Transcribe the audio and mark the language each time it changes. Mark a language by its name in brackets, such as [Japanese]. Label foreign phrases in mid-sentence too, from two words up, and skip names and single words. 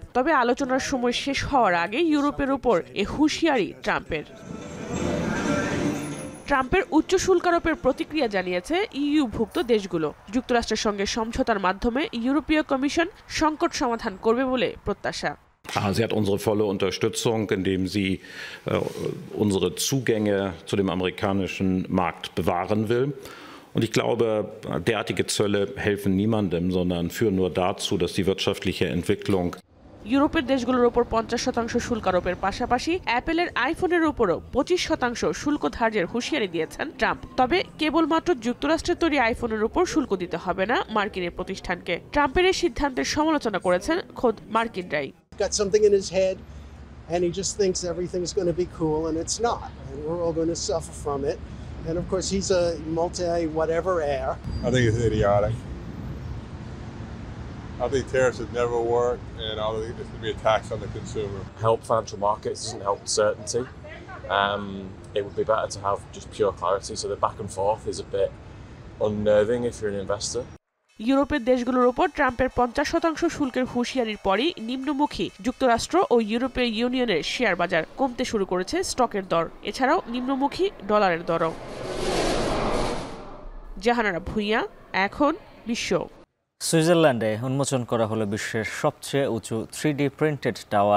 [Bangla] তবে আলোচনার সময় শেষ হওয়ার আগে ইউরোপের উপর এ হুঁশিয়ারি ট্রাম্পের। ট্রাম্পের উচ্চ শুল্ক আরোপের প্রতিক্রিয়া জানিয়েছে ইইউভুক্ত দেশগুলো। যুক্তরাষ্ট্রের সঙ্গে সমঝোতার মাধ্যমে ইউরোপীয় কমিশন সংকট সমাধান করবে বলে প্রত্যাশা। [German] Sie hat unsere volle Unterstützung, indem sie unsere Zugänge zu dem amerikanischen Markt bewahren will. Und ich glaube, derartige Zölle helfen niemandem, sondern führen nur dazu, dass die wirtschaftliche Entwicklung [Bangla] ইউরোপের দেশগুলোর উপর 50% শুল্ক আরোপের পাশাপাশি অ্যাপেলের আইফোনের উপরও 25% শুল্ক ধার্যের হুঁশিয়ারি দিয়েছেন ট্রাম্প। তবে কেবলমাত্র যুক্তরাষ্ট্রের তৈরি আইফোনের উপর শুল্ক দিতে হবে না মার্কিন প্রতিষ্ঠানকে। ট্রাম্পের এই সিদ্ধান্তের সমালোচনা করেছেন খোদ মার্কিনরাই। [English] And of course, he's a multi-whatever heir. I think it's idiotic. I think tariffs would never work, and I think this would be a tax on the consumer. Help financial markets doesn't help certainty. It would be better to have just pure clarity, so the back and forth is a bit unnerving if you're an investor. [Bangla] ইউরোপের দেশগুলোর উপর ট্রাম্পের 50% শুল্কের হুঁশিয়ারির পরই নিম্নমুখী যুক্তরাষ্ট্র ও ইউরোপীয় ইউনিয়নের শেয়ার বাজার কমতে শুরু করেছে স্টকের দর, এছাড়াও নিম্নমুখী ডলারের দরও। জাহানারা ভুঁইয়া, এখন বিশ্ব। সুইজারল্যান্ডে উন্মোচন করা হলো বিশ্বের সবচেয়ে উঁচু 3D প্রিন্টেড টাওয়ার।